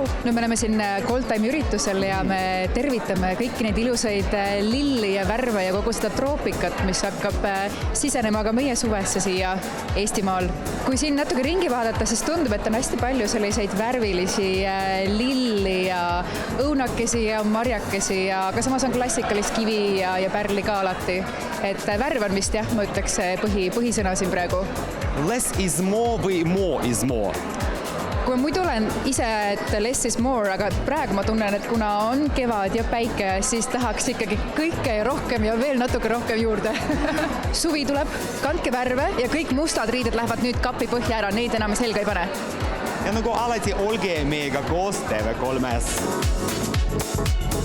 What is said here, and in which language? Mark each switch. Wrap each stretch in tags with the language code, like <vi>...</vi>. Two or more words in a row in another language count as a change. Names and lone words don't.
<et>No me oleme siin Goldtime'i üritusel ja me tervitame kõiki neid ilusaid lilli ja värve ja kogu seda troopikat, mis hakkab sisenema ka meie suvesse siia Eestimaal. Kui siin natuke ringi vaadata, siis tundub, et on hästi palju selliseid värvilisi lilli ja õunakesi ja marjakesi, aga samas on klassikalist kivi ja pärli ka alati. Et värv on vist jah, ma ütleks põhisõna siin praegu.</et> <en>Less is more</en> <et>või</et> <en>more is more?</en> <et>Kui ma muidu olen ise, et</et> <en>less is more,</en> <et>aga praegu ma tunnen, et kuna on kevad ja päike, siis tahaks ikkagi kõike ja rohkem ja veel natuke rohkem juurde. Suvi tuleb, kandke värve ja kõik mustad riided lähevad nüüd kapi põhja ära, neid enam selga ei pane. Ja nagu alati olge meiega koos TV3-s.</et>